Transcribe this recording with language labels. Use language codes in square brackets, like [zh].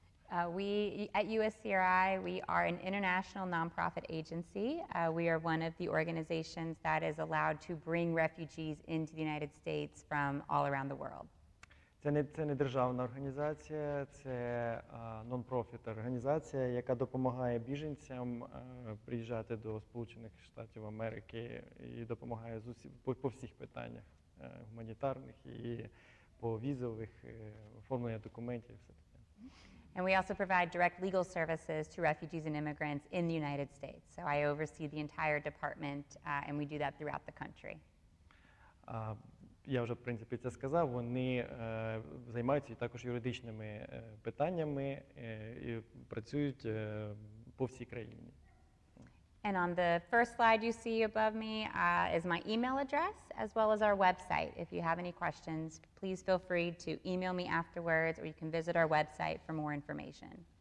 [en] We at USCRI, we are an international nonprofit agency. We are one of the organizations that is allowed to bring refugees into the United States from all around the world. [uk] Це не державна організація, це нон-профіт організація, яка допомагає біженцям приїжджати до Сполучених Штатів Америки і допомагає по всіх питаннях гуманітарних і по візових, оформлення документів і все таке. [en] And we also provide direct legal services to refugees and immigrants in the United States. So I oversee the entire department, and we do that throughout the country. [uk] Я вже, в принципі, це сказав, вони займаються також юридичними питаннями і працюють по всій країні. [en] And on the first slide you see above me is my email address, as well as our website. If you have any questions, please feel free to email me afterwards, or you can visit our website for more information.